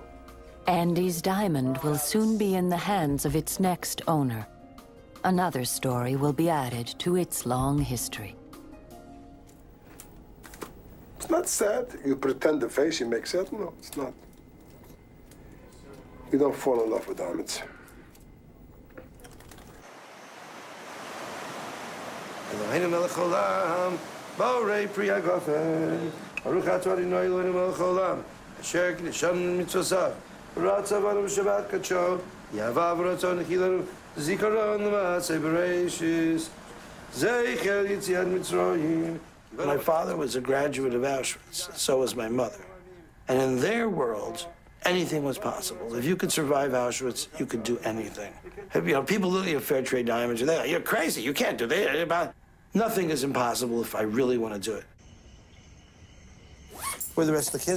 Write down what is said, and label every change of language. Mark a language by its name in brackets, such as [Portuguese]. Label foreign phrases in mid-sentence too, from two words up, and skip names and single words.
[English] Andy's diamond will soon be in the hands of its next owner. Another story will be added to its long history. It's not sad. You pretend the face you make sad. No, it's not. You don't fall in love with diamonds. [Hebrew] אלוהינו מלך העולם בורא פרי הגפן ברוך אתה אדוני אלוהינו מלך העולם אשר קידשנו במצוותיו ורצה בנו שבת קדשו באהבה וברצון הנחילנו זיכרון למעשה בראשית זכר ליציאת מצרים. [English] My father was a graduate of Auschwitz, so was my mother. And in their world, anything was possible. If you could survive Auschwitz, you could do anything. You know, people looking at fair trade diamonds, they're like, you're crazy, you can't do that. Nothing is impossible if I really want to do it. Where are the rest of the kids?